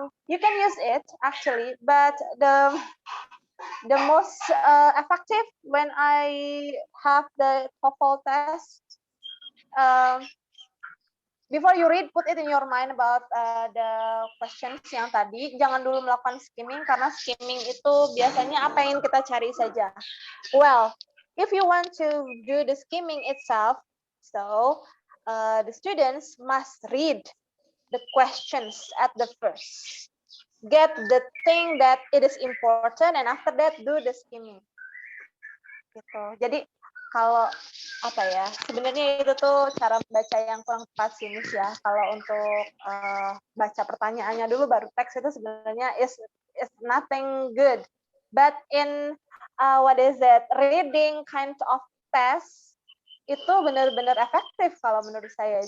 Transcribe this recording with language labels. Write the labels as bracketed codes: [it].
[en] You can use it actually, but the most effective when I have the TOEFL test, before you read, put it in your mind about the questions yang tadi. [id] Jangan dulu melakukan skimming, karena skimming itu biasanya apa yang kita cari saja. [en] Well, if you want to do the skimming itself, so the students must read the questions at the first. Get the thing that it is important, and after that, do the skimming. [id] gitu. Jadi kalau apa ya, sebenarnya itu tuh cara membaca yang kurang tepat sih Miss ya. Kalau untuk baca pertanyaannya dulu baru teks itu sebenarnya is nothing good. [en] But in what is it, reading kind of test itu benar-benar efektif kalau menurut saya.